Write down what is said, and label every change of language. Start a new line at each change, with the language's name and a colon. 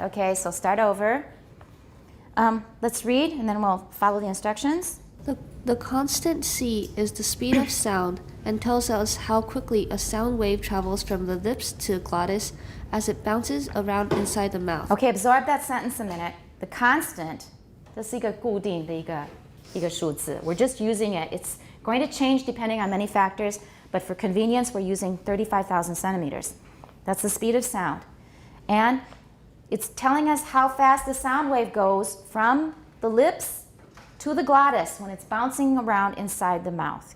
English: Okay, so start over. Let's read, and then we'll follow the instructions. The constant c is the speed of sound and tells us how quickly a sound wave travels from the lips to the glottis as it bounces around inside the mouth. Okay, absorb that sentence a minute.
Chinese: The constant, 这是一个固定的一个数字.
English: We're just using it. It's going to change depending on many factors, but for convenience, we're using 35,000 centimeters. That's the speed of sound. And it's telling us how fast the sound wave goes from the lips to the glottis when it's bouncing around inside the mouth.